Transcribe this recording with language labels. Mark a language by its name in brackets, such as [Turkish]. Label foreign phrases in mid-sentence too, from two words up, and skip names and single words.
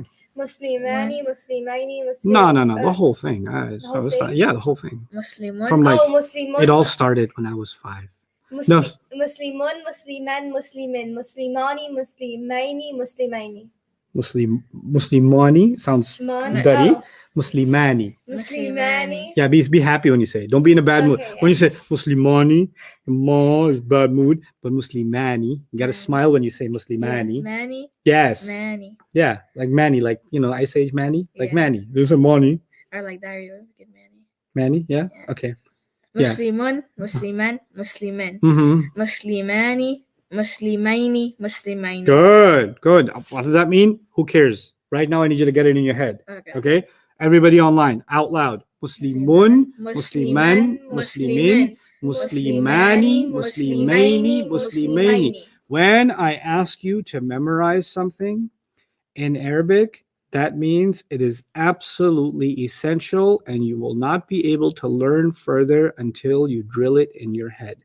[Arabic] مسلمانِ، مسلمَينِ، مسلم. [English] No. The whole thing. whole thing? Yeah, the whole thing. [Arabic] Muslimun. [English] From like, [Arabic] Muslimun. [English] it all started when I was 5. No. [Arabic] Muslimun, مسلمان، مسلمين، مسلمانِ، مسلمَينِ، مسلمَينِ. [English] Muslimani sounds Mon- dirty. oh, [Arabic] Muslimani. Muslimani. [English] Yeah, be happy when you say it. Don't be in a bad mood. Okay, When you say Muslimani, ma is bad mood, but Muslimani, you gotta Mani. smile when you say Muslimani. Manny. Yes. Manny. Yeah, like Manny, like Ice Age Manny, like Yeah. Manny. There's a Manny. Or like Dario. Get Manny. Manny, yeah? Yeah. Okay. Yeah. [Arabic] مسلمون. مسلمان. مسلمين. Mm-hmm. مسلمانِ. مسلمَينِ. مسلمَينِ. [English] Good. What does that mean? Who cares? Right now, I need you to get it in your head. Okay. Okay? Everybody online, out loud. [Arabic] مسلمون، مسلمان، مسلمين، مسلمانِ، مسلمَينِ، مسلمَينِ. [English] When I ask you to memorize something in Arabic, that means it is absolutely essential and you will not be able to learn further until you drill it in your head.